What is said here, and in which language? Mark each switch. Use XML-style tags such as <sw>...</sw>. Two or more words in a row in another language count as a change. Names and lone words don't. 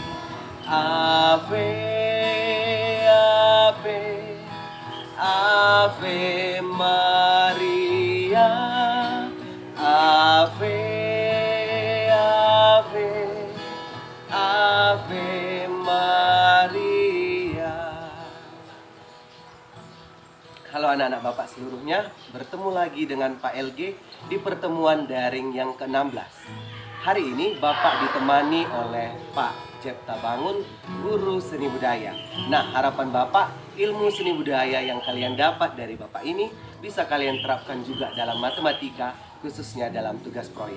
<la>Ave, Ave, Ave Maria. Ave, Ave, Ave Maria.</la> <id>Halo anak-anak Bapak seluruhnya, bertemu lagi dengan Pak LG di pertemuan daring yang ke-16. Hari ini Bapak ditemani oleh Pak Cipta Bangun, guru seni budaya. Nah, harapan Bapak, ilmu seni budaya yang kalian dapat dari Bapak ini bisa kalian terapkan juga dalam matematika, khususnya dalam tugas proyek.</id>